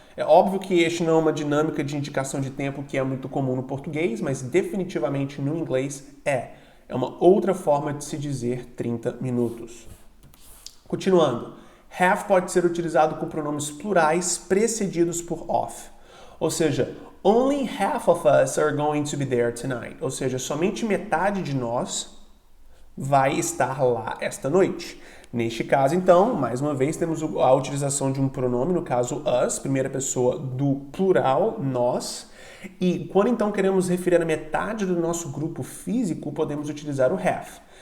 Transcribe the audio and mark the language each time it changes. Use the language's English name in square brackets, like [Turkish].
[Portuguese] É óbvio que este não é uma dinâmica de indicação de tempo que é muito comum no português, mas definitivamente no inglês é. É uma outra forma de se dizer 30 minutos. Continuando, have pode ser utilizado com pronomes plurais precedidos por of. Ou seja, [English] only half of us are going to be there tonight. [Portuguese] Ou seja, somente metade de nós vai estar lá esta noite. Neste caso, então, mais uma vez, temos a utilização de um pronome, no caso us, primeira pessoa do plural, nós. E quando então queremos referir a metade do nosso grupo físico, podemos utilizar o have.